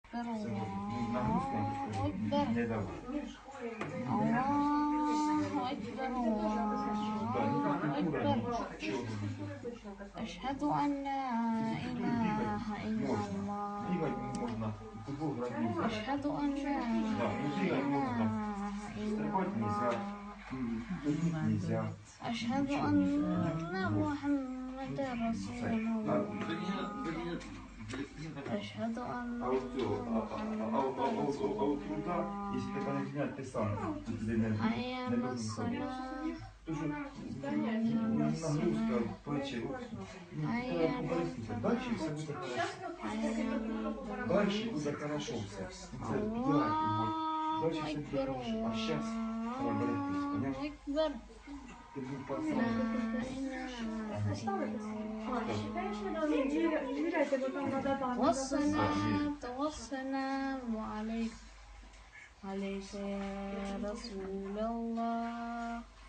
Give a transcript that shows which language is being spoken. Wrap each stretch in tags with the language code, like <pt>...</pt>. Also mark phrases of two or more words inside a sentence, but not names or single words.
<ar>أكبر</ar> <uk>Це</uk> <ar>الله</ar> <uk>нагрузку</uk> <ar>أكبر</ar> <uk>не давай.</uk> <ar>الله أكبر الله أكبر أشهد أن لا إله إلا الله</ar> <uk>Бігати можна, футбол грати можна.</uk> <ar>أشهد أن لا إله إلا</ar> <uk>Стрибати нельзя,</uk> <ar>الله</ar> <uk>ходити нельзя.</uk> <ar>أشهد أن محمد رسول الله أشهد أن</ar> <uk>А от цього,</uk> <ar>محمد رسول</ar> <uk>от туди, якщо тебе не зняти, ти сам туди не</uk> <ar>أيام</ar> <uk>должен ходити.</uk> <ar>الصلاة</ar> <uk>Дуже нагрузка, плечі, треба поборотися. Далі все буде хорошо. Далі буде хорошо все. Це ідеально. Далі все буде хорошо. А зараз треба боротися, поняв?</uk> <ar>أكبر</ar> <uk>Ти був</uk> <ar>لا</ar> <uk>пацан.</uk> <ar>والصلاة والسلام عليك يا رسول الله</ar>